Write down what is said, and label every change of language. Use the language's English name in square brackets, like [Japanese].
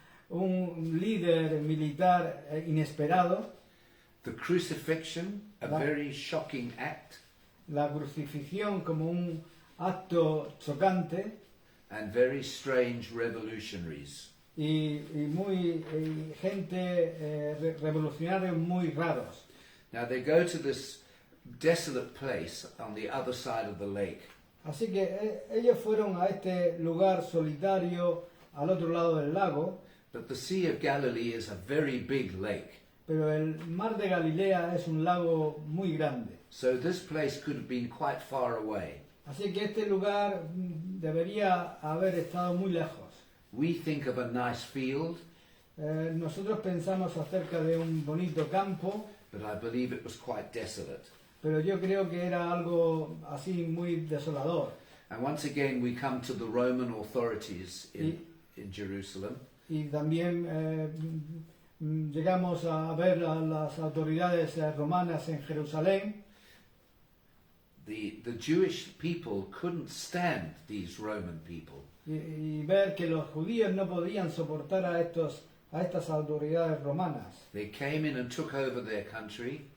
[Spanish] un líder militar inesperado, [English] the crucifixion, a very shocking act, [Spanish] la crucifixión como un acto chocante [English] and very strange revolutionaries. [Spanish] y gente revolucionarios muy raros. [English] Now they go to this desolate place on the other side of the lake, [Spanish] Así que ellos fueron a este lugar solitario al otro lado del lago, [English] but the Sea of Galilee is a very big lake. [Spanish] pero el mar de Galilea es un lago muy grande. [English] So this place could have been quite far away. [Spanish] Así que este lugar debería haber estado muy lejos. [English] We think of a nice field, [Spanish] Nosotros pensamos acerca de un bonito campo, [English] but I believe it was quite desolate. [Spanish] pero yo creo que era algo así muy desolador. [English] And once again we come to the Roman authorities in Jerusalem. [Spanish] Y también llegamos a ver a las autoridades romanas en Jerusalén. [English] The Jewish people couldn't stand these Roman people. [Spanish] Y ver que los judíos no podían soportar a estas autoridades romanas, [English] They came in and took over their country,